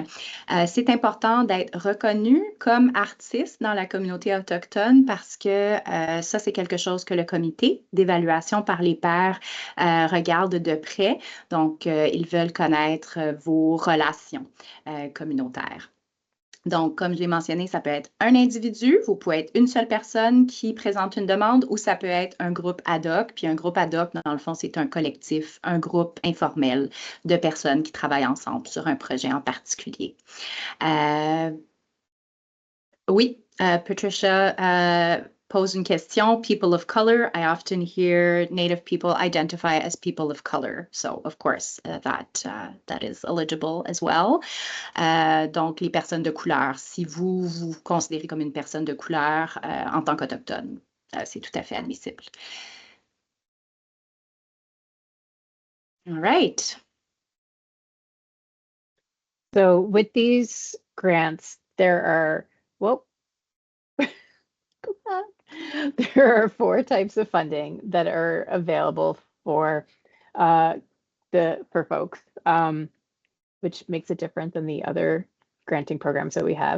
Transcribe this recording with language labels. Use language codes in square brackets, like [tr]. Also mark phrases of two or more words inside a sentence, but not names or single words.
[fr] C'est important d'être reconnu comme artiste dans la communauté autochtone parce que ça, c'est quelque chose que le comité d'évaluation par les pairs regarde de près. Donc, ils veulent connaître vos relations communautaires. Donc, comme je l'ai mentionné, ça peut être un individu, vous pouvez être une seule personne qui présente une demande ou ça peut être un groupe ad hoc. Puis un groupe ad hoc, dans le fond, c'est un collectif, un groupe informel de personnes qui travaillent ensemble sur un projet en particulier. Oui, Patricia pose une question. [en] People of color, I often hear Native people identify as people of color. So, of course, that is eligible as well. [fr] Donc, les personnes de couleur, si vous vous considérez comme une personne de couleur en tant qu'autochtone, c'est tout à fait admissible. [en] All right. So with these grants, there are, whoa, go back. There are 4 types of funding that are available for folks, which makes it different than the other granting programs that we have.